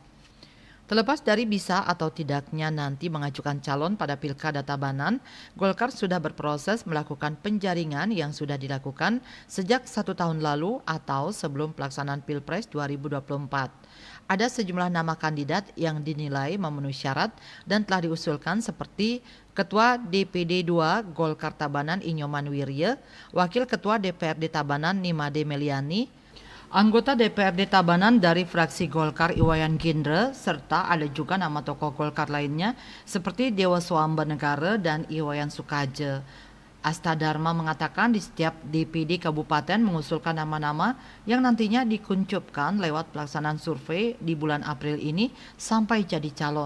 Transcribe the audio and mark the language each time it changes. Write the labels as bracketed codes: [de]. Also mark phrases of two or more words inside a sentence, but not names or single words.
[id] Terlepas dari bisa atau tidaknya nanti mengajukan calon pada Pilkada Tabanan, Golkar sudah berproses melakukan penjaringan yang sudah dilakukan sejak 1 tahun lalu atau sebelum pelaksanaan Pilpres 2024. Ada sejumlah nama kandidat yang dinilai memenuhi syarat dan telah diusulkan seperti Ketua DPD 2 Golkar Tabanan Inyoman Wirye, Wakil Ketua DPRD Tabanan Nimade Meliani, anggota DPRD Tabanan dari fraksi Golkar Iwayan Gindre, serta ada juga nama tokoh Golkar lainnya seperti Dewa Swamba Negara dan Iwayan Sukaje. Astadharma mengatakan di setiap DPD kabupaten mengusulkan nama-nama yang nantinya dikuncupkan lewat pelaksanaan survei di bulan April ini sampai jadi calon.